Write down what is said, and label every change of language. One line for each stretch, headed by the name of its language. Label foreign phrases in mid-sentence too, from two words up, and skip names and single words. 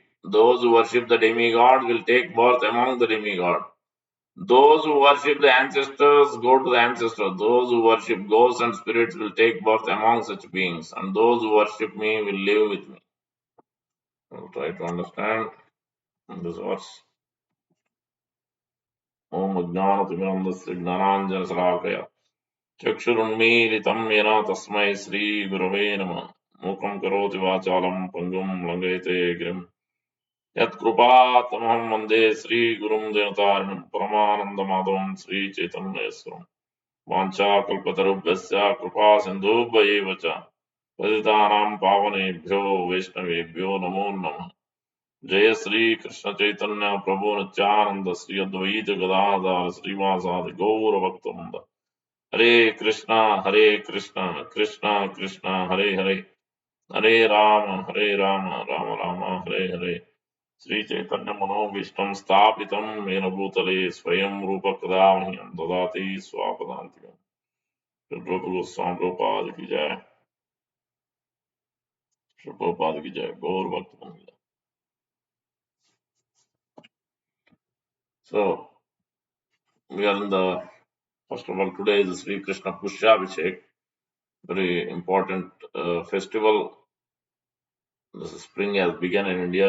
English: Those who worship the demigods will take birth among the demigods. Those who worship the ancestors go to the ancestors. Those who worship ghosts and spirits will take birth among such beings. And those who worship me will live with me. I'll try to understand this verse.
Sanskrit: ॐ अज्ञानतिमिरन्दस्य ज्ञानाञ्जनशलाकया चक्षुरुन्मीलितं येन तस्मै श्रीगुरवे नमः मूकं करोति वाचालं पङ्गुं लङ्घयते गिरिं यत्कृपातमहं वन्दे श्रीगुरुं देवतारिणं परमानन्दमाधवं श्रीचैतन्येश्वरं वाञ्छाकल्पतरुभ्यश्च कृपासिन्धुभ्यैव च पतितानां पावनेभ्यो वैष्णवेभ्यो नमो नमः जय श्री कृष्ण चैतन्य प्रभु नित्यानंद श्री अद्वैत गदाधर श्रीवासादि गौर भक्तवृंद हरे कृष्णा कृष्णा कृष्णा हरे हरे हरे राम राम राम हरे हरे श्री चैतन्य मनोभीष्टं स्थापितं येन भूतले स्वयं रूप कदा मह्यं ददाति स्वापदान्तिकम् गोस्वामी
Hindi: प्रभुपाद की जय प्रभुपाद की जय
Sanskrit: गौर भक्तवृंद
English: So we are in the first of all, today is Sri Krishna Pushyabhishek, very important festival. The spring has begun in India.